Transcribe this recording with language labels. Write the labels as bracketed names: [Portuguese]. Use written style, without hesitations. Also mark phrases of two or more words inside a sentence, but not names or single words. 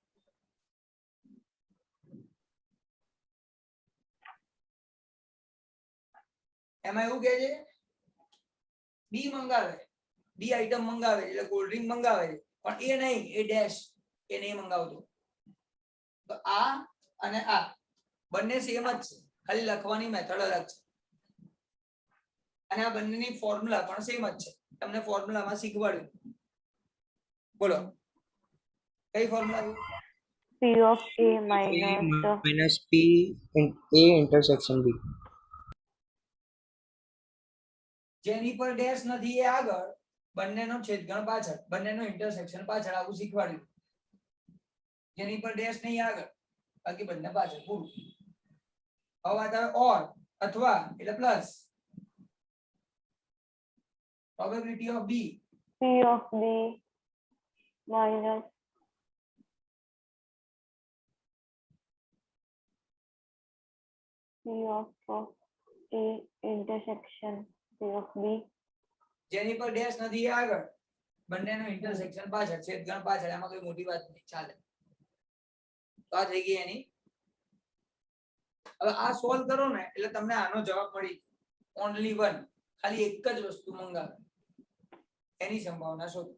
[Gujarati] એમાં એવું કહે છે બી મંગાવે, બી આઈટમ મંગાવે એટલે [English] cold drink [Gujarati] મંગાવે છે પણ એ નહીં, એ ડેશ, એ નહીં મંગાવતો. તો આ અને આ બંને સેમ જ છે, ખાલી લખવાની મેથડ અલગ છે. અને આ બંનેની ફોર્મ્યુલા પણ સેમ જ છે. તમને ફોર્મ્યુલામાં શીખવાડ્યું. બોલો કઈ ફોર્મ્યુલા? [English] P of A minus minus P in A intersection B. [Gujarati] જેની પર ડેશ નથી એ આગળ, બંનેનો છેદગણ પાછળ, બંનેનો ઇન્ટરસેક્શન પાછળ. આવું શીખવાડ્યું. જેની પર ડેશ નહીં આગળ, બાકી બંને પાછળ. પૂરું. હવે વાત આવે ઓર અથવા એટલે પ્લસ. [English] probability of B. P of B minus P of A intersection P of B. [Gujarati] જેની પર ડેશ નથી એ આગળ, બંનેનું ઇન્ટરસેક્શન પાછળ, છેદગણ પાછળ, એમાં કોઈ મોટી વાત નહીં, ચાલે. તો આ થઈ ગઈ એની. હવે આ સોલ્વ કરો ને એટલે તમને આનો જવાબ મળી, [English] only one, [Gujarati] ખાલી એક જ વસ્તુ મંગાવે એની સંભાવના શોધો.